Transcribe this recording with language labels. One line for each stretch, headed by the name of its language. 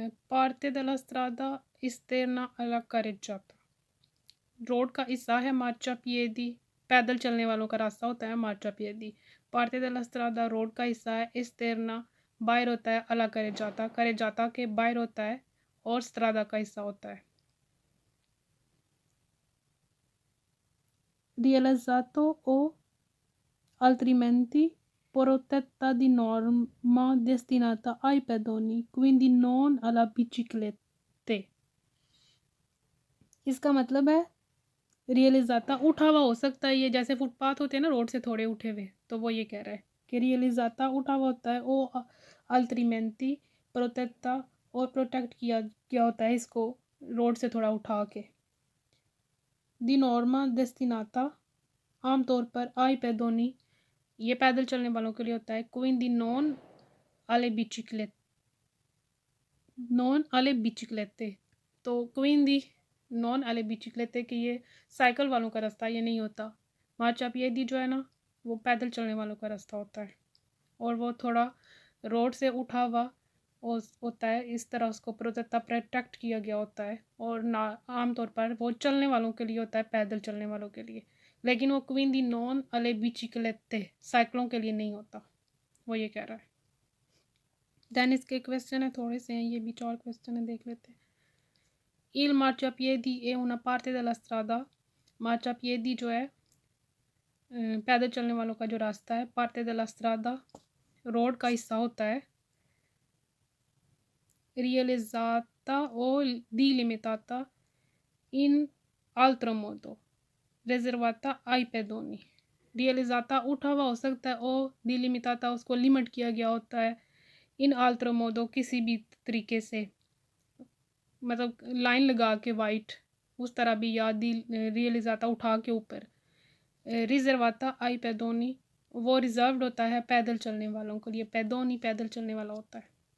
Italian: पार्ते दला स्त्रादा इस्तेरना अला करेजाता
Hindi: रोड का हिस्सा है मार्चा पिएदी, पैदल चलने वालों का रास्ता होता है मार्चा पिएदी।
Italian: पार्ते दला स्त्रादा
Hindi: रोड का हिस्सा है, इस्तेरना बाहर होता है, अला करे जाता के बाहर होता है, और स्त्रादा का हिस्सा होता है।
Italian: Realizzato o altrimenti protetta di norma destinata ai pedoni, quindi non alla biciclette।
Hindi: इसका मतलब है रियलिजाता उठा हुआ हो सकता है, ये जैसे फुटपाथ होते हैं ना रोड से थोड़े उठे हुए, तो वो ये कह रहा है कि रियलिजाता उठा हुआ होता है, ओ अल्ट्रीमेंटी प्रोटेक्टा और प्रोटेक्ट किया गया होता है इसको रोड से थोड़ा उठा के।
Italian: दी नॉर्मा डेस्टिनाता
Hindi: आमतौर पर आई पैदोनी ये पैदल चलने वालों के लिए होता है।
Italian: क्वीन दी नॉन आले बिचिकलेते
Hindi: तो क्वीन दी नॉन आले बिचिकलेते कि ये साइकिल वालों का रास्ता ये नहीं होता। मार्चा पिएदी जो है ना वो पैदल चलने वालों का रास्ता होता है, और वो थोड़ा रोड से उठा हुआ होता है, इस तरह उसको प्रोटेक्ट किया गया होता है, और ना आमतौर पर वो चलने वालों के लिए होता है, पैदल चलने वालों के लिए। लेकिन वो
Italian: क्वीन दी नॉन अले बिचिकलेते
Hindi: साइकिलों के लिए नहीं होता, वो ये कह रहा है। देन इसके क्वेश्चन है थोड़े से हैं, ये भी 4 क्वेश्चन है, देख लेते हैं।
Italian: Il marciapiedi è una parte della strada।
Hindi: मार्चापिएदी जो है पैदल चलने वालों का जो रास्ता है,
Italian: parte della strada
Hindi: रोड का हिस्सा होता है।
Italian: realizzata o delimitata in altro modo reservata ai pedoni।
Hindi: रियलिजाता उठा हुआ हो सकता है, और डिलिमिटाता उसको लिमिट किया गया होता है,
Italian: इन आल्ट्रो मोदो
Hindi: किसी भी तरीके से, मतलब लाइन लगा के वाइट उस तरह भी, या रियलिजाता उठा के ऊपर।
Italian: रिजर्वाता आई पैदोनी
Hindi: वो रिजर्व्ड होता है पैदल चलने वालों के लिए, पैदोनी पैदल चलने वाला होता है।